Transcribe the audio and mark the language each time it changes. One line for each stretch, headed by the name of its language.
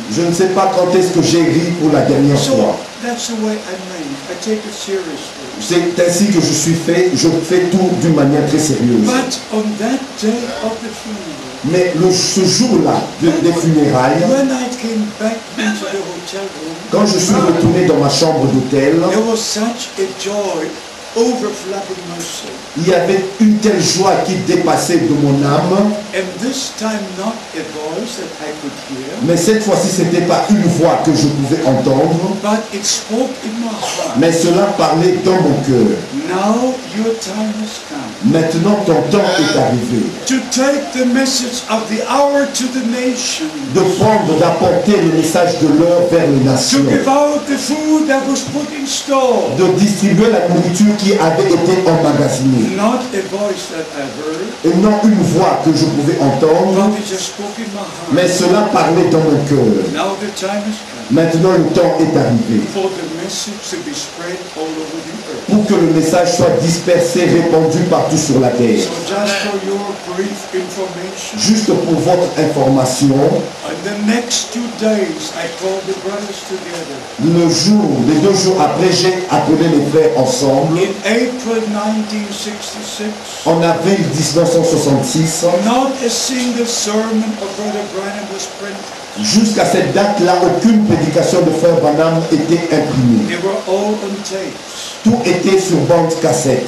French: Je ne sais pas quand est-ce que j'ai ri pour la dernière
English: So
French: fois.
English: that's the way I'm made. I take it seriously.
French: C'est ainsi que je suis fait. Je fais tout d'une manière très sérieuse.
English: But on that day of the funeral,
French: Mais ce jour-là des funérailles,
English: when I came back into the hotel room,
French: quand je suis retourné dans ma chambre d'hôtel,
English: there was such a joy overflowing my soul.
French: il y avait une telle joie qui dépassait de mon âme.
English: And this time not a voice that I could hear,
French: Mais cette fois-ci, ce n'était pas une voix que je pouvais entendre,
English: but it spoke in my heart.
French: mais cela parlait dans mon cœur.
English: Now your time has come
French: Maintenant, ton temps est arrivé
English: to take the message of the hour to the nation,
French: de prendre, d'apporter le message de l'heure vers les
English: to
French: nations,
English: give out the food that was put in store.
French: de distribuer la nourriture qui avait été emmagasinée.
English: Not a voice that I heard,
French: Et non une voix que je pouvais entendre,
English: but it just spoke in my heart.
French: mais cela parlait dans mon cœur.
English: Now the time has come
French: Maintenant, le temps est arrivé
English: for the message to be spread all over the earth.
French: pour que le message soit dispersé, répandu partout sur la terre.
English: So just for your brief information,
French: Juste pour votre information,
English: in the next 2 days I called the brothers together.
French: les 2 jours après, j'ai appelé les frères ensemble.
English: In April 1966,
French: En avril 1966,
English: not a single sermon of Brother Branham was printed.
French: jusqu'à cette date-là, aucune prédication de Frère Branham était imprimée.
English: They were all on tapes,
French: Tout était sur bande cassette